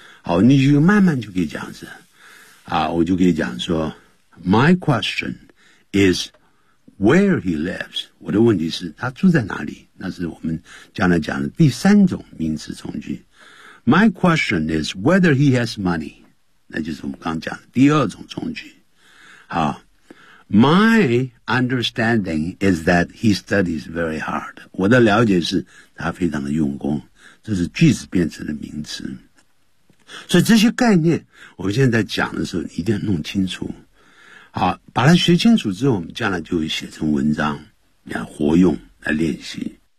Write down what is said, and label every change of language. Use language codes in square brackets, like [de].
[zh] 好，你就慢慢就可以讲是，啊，我就可以讲说 ， [en] My question is where he lives。 [zh] 我的问题是他住在哪里？那是我们将来讲的第三种名词从句。 [en] My question is whether he has money。 [zh] 那就是我们刚讲的第二种从句。好 [en] ，My understanding is that he studies very hard。 [zh] 我的了解是他非常的用功。这是句子变成的名词。所以这些概念我们现在讲的时候一定要弄清楚，好，把它学清楚之后，我们将来就会写成文章来活用来练习。